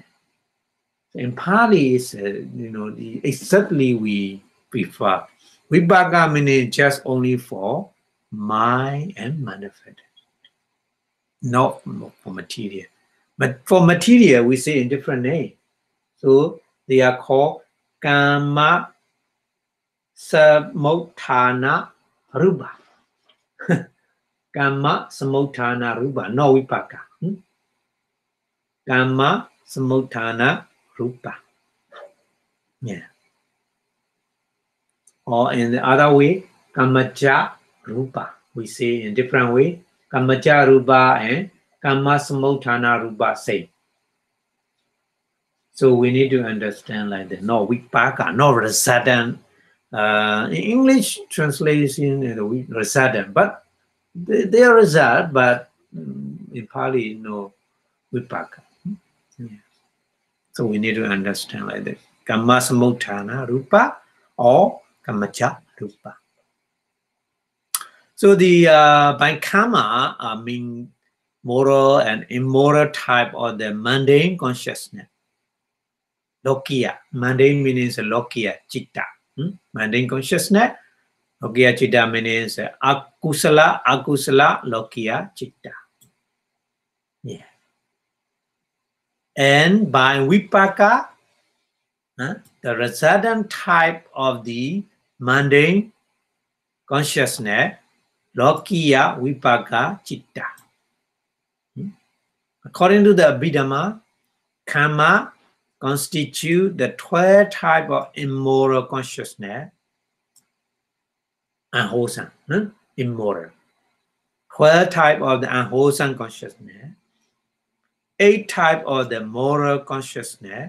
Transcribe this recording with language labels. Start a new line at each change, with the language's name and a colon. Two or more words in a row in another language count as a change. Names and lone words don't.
English: In Pali, is exactly we prefer. Vipaka meaning just only for mind and manifest, not for material. But for material, we say in different name. So they are called
Pali: Kama Samutthana Rupa. Kama Samutthana Rupa, no vipaka. Kama Samutthana Rupa.
English: Yeah. Or in the other way,
Pali: Kamaja Rupa.
English: We say in different way.
Pali: Kamaja Rupa and Kama Samutthana Rupa same.
English: So we need to understand like that. No vipaka, no resident. In English translation, resident, but they are result, but in Pali, no vipaka. Yeah. So we need to understand like that.
Pali: Kamma samutthana rupa or kamacha rupa.
English: So the by karma mean moral and immoral type of the mundane consciousness. Lokiya. Mundane means
Pali: lokiya, citta.
English: Mundane consciousness.
Pali: Lokiya citta means akusala, lokiya citta.
English: Yeah. And by vipaka, the resultant type of the mundane consciousness,
Pali: lokiya vipaka citta.
English: According to the Abhidhamma, karma constitute the 12 type of immoral consciousness, unwholesome, immoral. 12 type of the unwholesome consciousness, 8 type of the moral consciousness.